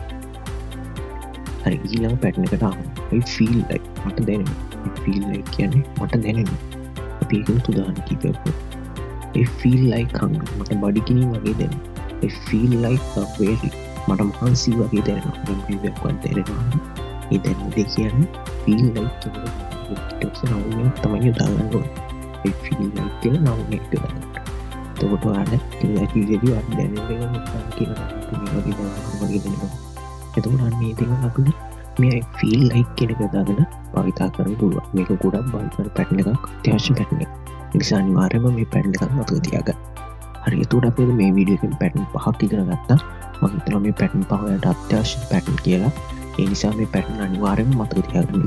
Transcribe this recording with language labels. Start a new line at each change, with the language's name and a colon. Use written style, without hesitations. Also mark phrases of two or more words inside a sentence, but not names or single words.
Sinhala: හරි ඊළඟ pattern එකට ආවම
English: I feel like
Sinhala: මට දැනෙනවා
English: I feel like
Sinhala: කියන්නේ මට දැනෙනවා අපි ඒක උදාහරණ කිව්වොත්
English: I feel like hungry
Sinhala: මට බඩගිනි වගේ දැනෙනවා
English: I feel like very
Sinhala: මට මහන්සි වගේ දැනෙනවා මම කිව්වොත් දැනෙනවා ඒ දැනෙන්නේ කියන්නේ
English: feel like
Sinhala: කියන්නේ ඒක නෝනේ තමයි දාගන්න ඕනේ
English: I feel like
Sinhala: කියලා නෝනේ දාගන්න එතකොට ඔයාලා ඉතින් ඇකිලිදී අර දැනෙන්නේ මොකක්ද කියලා වගේ දැනෙනවා එතකොට අන්න මේ දේවල් අපිට මේ
English: I feel like
Sinhala: කියන එක දාගෙන භාවිතා කරන්න පුළුවන්. මේක ගොඩක් භාවිත pattern එකක් අත්‍යවශ්‍ය pattern එකක්. ඒ නිසා අනිවාර්යයෙන්ම මේ pattern එකක් මතක තියාගන්න. හරි එතකොට අපි මේ වීඩියෝ එකෙන් pattern පහක් ඉගෙන ගත්තා. මම හිතනවා මේ pattern පහ වලට අත්‍යවශ්‍ය pattern කියලා. ඒ නිසා මේ pattern අනිවාර්යයෙන්ම මතක තියාගන්න.